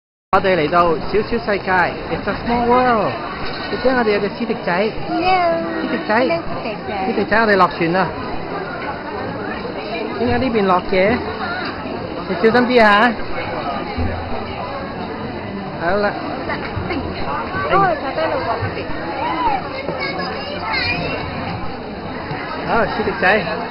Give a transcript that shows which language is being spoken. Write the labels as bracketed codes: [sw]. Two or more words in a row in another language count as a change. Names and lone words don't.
[yue] 我哋嚟到小小世界 ，It's a small world。你睇我哋有隻獅迪仔，獅迪仔，獅迪仔，我哋落船啦。點解呢邊落嘅？你小心啲嚇。好啦。好，獅迪仔。